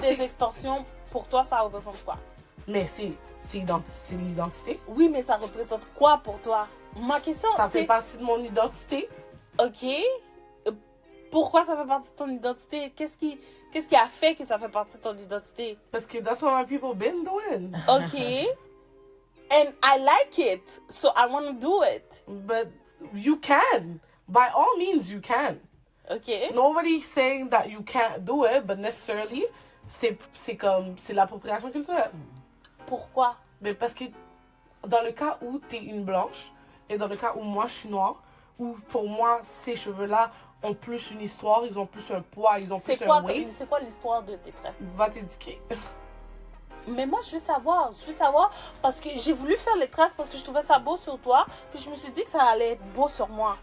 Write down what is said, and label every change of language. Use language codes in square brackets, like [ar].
[fr] des extensions, pour toi, ça représente quoi? Mais c'est l'identité. Oui, mais ça représente quoi pour toi? Ma question, Ça c'est... fait partie de mon identité. Ok. Pourquoi ça fait partie de ton identité? Qu'est-ce qui a fait que ça fait partie de ton identité? Parce que [en] that's what my people been doing. Ok. And I like it, so I want to do it. But you can. By all means, you can. Ok. Nobody's saying that you can't do it, but necessarily, [fr] c'est l'appropriation culturelle. Pourquoi? Mais parce que dans le cas où t'es une blanche, et dans le cas où moi je suis noire, où pour moi ces cheveux-là ont plus une histoire, ils ont plus un poids, ils ont plus un weight. C'est quoi l'histoire de tes tresses? Va t'éduquer. Mais moi, je veux savoir parce que j'ai voulu faire les tresses parce que je trouvais ça beau sur toi, puis je me suis dit que ça allait être beau sur moi.